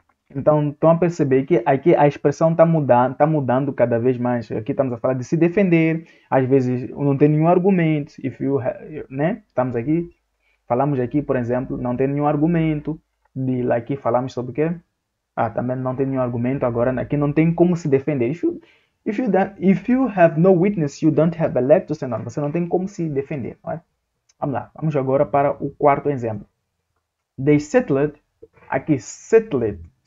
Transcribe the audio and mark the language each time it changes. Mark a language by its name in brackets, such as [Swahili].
[Portuguese] Então, estão a perceber que aqui a expressão está mudando cada vez mais. Aqui estamos a falar de se defender. Às vezes não tem nenhum argumento. Né? Falamos aqui, por exemplo, não tem nenhum argumento. Aqui falamos sobre o quê? Também não tem nenhum argumento. Agora aqui não tem como se defender. [English] If you have no witness, you don't have a leg to stand on. [Portuguese] Você não tem como se defender. Não é? Vamos lá. Vamos agora para o quarto exemplo. [English] They settled. [Portuguese] Aqui, settled.